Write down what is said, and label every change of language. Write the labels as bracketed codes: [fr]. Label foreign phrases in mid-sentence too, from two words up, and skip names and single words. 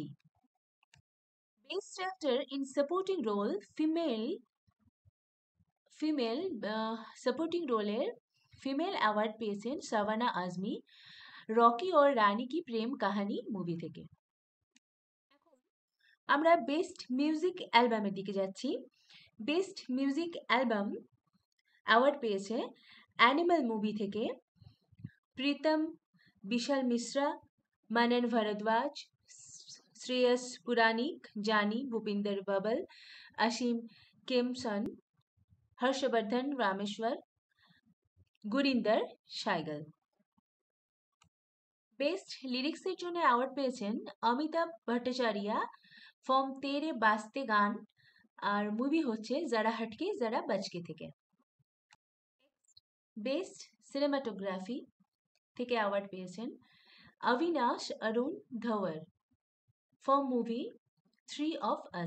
[en] best actor in supporting role female supporting [bn] রোলের [en] female award [bn] পেয়েছেন শাবানা আজমি রকি और রানী কি প্রেম কাহানি মুভি থেকে। আমরা [en] best music [bn] অ্যালবামের দিকে যাচ্ছি। [en] best music album award [bn] পেয়েছে অ্যানিমাল মুভি থেকে প্রীতম বিশাল মিশ্রা मनन भारद्वाज श्रेयस पुरानिक जानी भूपिंदर बबल असीम केमसन हर्षवर्धन रामेश्वर गुरिंदर शाइगल। বেস্ট লিরিক্সের জন্য অ্যাওয়ার্ড পেয়েছেন অমিতাভ ভট্টাচার্য ফ্রম তেরে বাস্তে গান আর মুভি হচ্ছে যারা হটকে যারা বচকে থেকে। [en] best cinematography [bn] থেকে অ্যাওয়ার্ড পেয়েছেন অবিনাশ অরুণ ধওয়ার [en] from movie [bn] 3 of Us।